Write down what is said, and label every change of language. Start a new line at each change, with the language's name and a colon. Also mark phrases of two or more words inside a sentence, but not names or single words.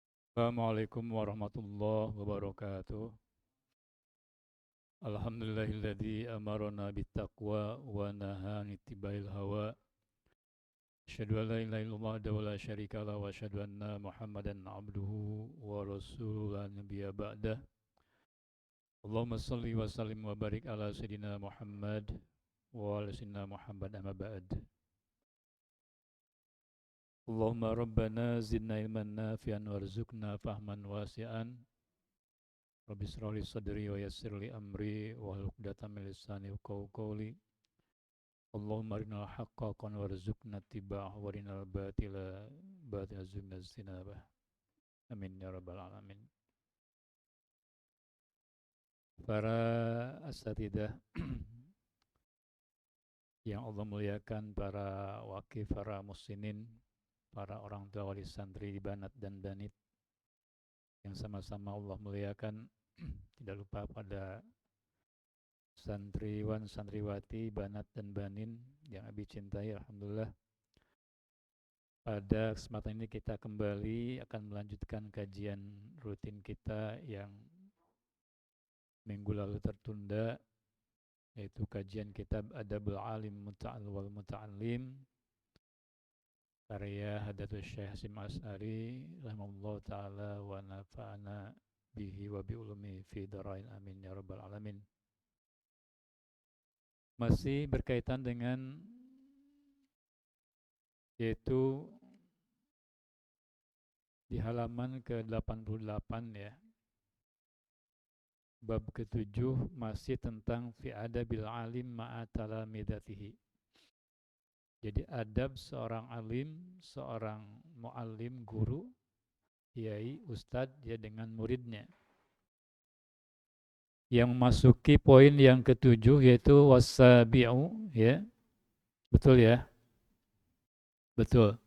Arabic: السلام عليكم ورحمة الله وبركاته. الحمد لله الذي أمرنا بالتقوى ونهانا اتباع الهوى. أشهد أن لا إله إلا الله ولا شريك له وأشهد أن محمدا عبده ورسوله لا نبي بعده. اللهم صل وسلم وبارك على سيدنا محمد وعلى سيدنا محمد أما بعد. اللهم ربنا زدنا علما نافعا وارزقنا فهما واسعا. رب اشرح لي صدري ويسر لي أمري واحلل عقدة من لساني يفقهوا قولي. اللهم أرنا الحق حقا وارزقنا اتباعه وأرنا الباطل باطلا وارزقنا اجتنابه. آمين يا رب العالمين.
Indonesian: Para asatidzah yang Allah muliakan, para wakif, para muslimin, para orang tua wali santri di Banat dan Danit yang sama-sama Allah muliakan, tidak lupa pada santriwan, santriwati, Banat dan Banin yang Abi cintai. Alhamdulillah, pada kesempatan ini kita kembali akan melanjutkan kajian rutin kita yang minggu lalu tertunda, yaitu kajian kitab Adabul Alim Muta'al wal Muta'allim karya Hadatul Syekh Hasyim Asy'ari
Arabic: رحمه الله تعالى ونفعنا به وبعلومه في الدارين آمين يا رب العالمين.
Indonesian: Masih berkaitan dengan yaitu di halaman ke-88 ya. Bab ke-7 masih tentang
Arabic: في آداب العالم مع تلامذته.
Indonesian: Jadi adab seorang alim, seorang muallim, guru, kiai, ustadz ya dengan muridnya. Yang memasuki poin yang ke-7 yaitu wasabi'u ya. Betul ya? Betul.